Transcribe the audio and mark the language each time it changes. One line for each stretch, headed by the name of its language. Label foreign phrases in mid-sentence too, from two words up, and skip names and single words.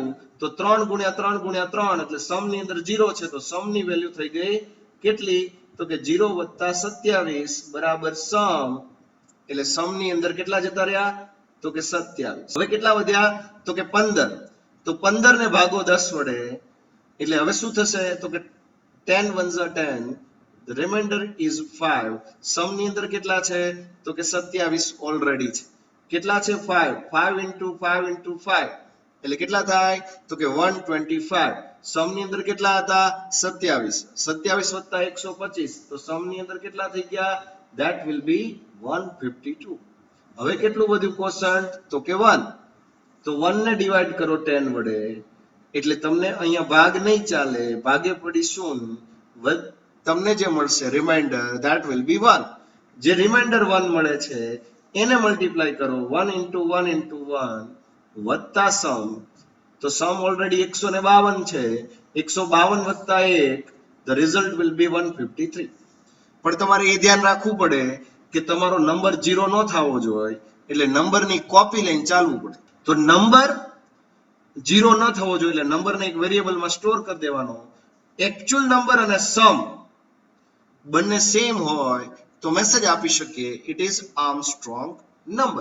Gujarati: તો 3 × 3 × 3 એટલે સમ ની અંદર 0 છે તો સમ ની વેલ્યુ થઈ ગઈ કેટલી તો કે 0 + 27 બરાબર સમ. એટલે સમ ની અંદર કેટલા જતા રહ્યા તો કે 27. હવે કેટલા વધ્યા તો કે 15. તો 15 ને ભાગો 10 વડે એટલે હવે શું થશે તો કે 10 × 1 = 10.
English: The remainder is 5.
Gujarati: સમ ની અંદર કેટલા છે તો કે 27 ઓલરેડી છે. કેટલા છે 5. 5 × 5 × 5 એટલે કેટલા થાય તો કે 125. સમ ની અંદર કેટલા હતા 27. 27 + 125 તો સમ ની અંદર કેટલા થઈ ગયા
English: that will be 152.
Gujarati: હવે કેટલું વધ્યું કોશન્ટ તો કે 1. તો 1 ને ડિવાઈડ કરો 10 વડે એટલે તમને અહીંયા ભાગ નહીં ચાલે, ભાગે પડી શૂન્ય. તમને જે મળશે રિમાઇન્ડર
English: that will be 1.
Gujarati: જે રિમાઇન્ડર 1 મળે છે એને મલ્ટીપ્લાય કરો 1 × 1 × 1 વત્તા સમ. તો સમ ઓલરેડી 152 છે. 152 + 1
English: the result will be 153.
Gujarati: પણ તમારે એ ધ્યાન રાખવું પડે કે તમારો નંબર 0 ન થવો જોઈએ એટલે નંબરની કોપી લઈને ચાલવું પડે. તો નંબર 0 ન થવો જોઈએ એટલે નંબરને એક વેરિયેબલમાં સ્ટોર કરી દેવાનો. એક્ચ્યુઅલ નંબર અને સમ બંને સેમ હોય તો મેસેજ આપી શકીએ
English: it is Armstrong number.